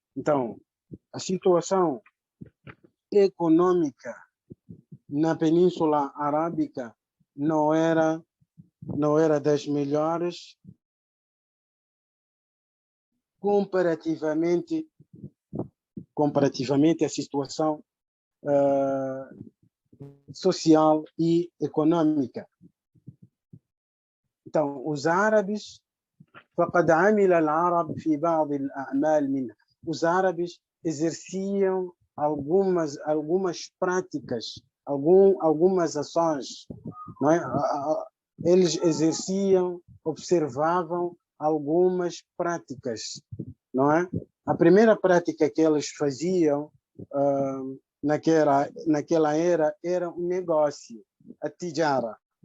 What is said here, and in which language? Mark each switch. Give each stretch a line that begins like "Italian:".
Portuguese: Então, a situação econômica na Península Arábica não era das melhores comparativamente à situação social e econômica. Então, os árabes,
Arabic: فقد عمل العرب في بعض الأعمال منها.
Portuguese: Os árabes exerciam algumas práticas, algumas ações, não é? Eles exerciam, observavam algumas práticas, não é? A primeira prática que eles faziam naquela era um negócio, a tijara.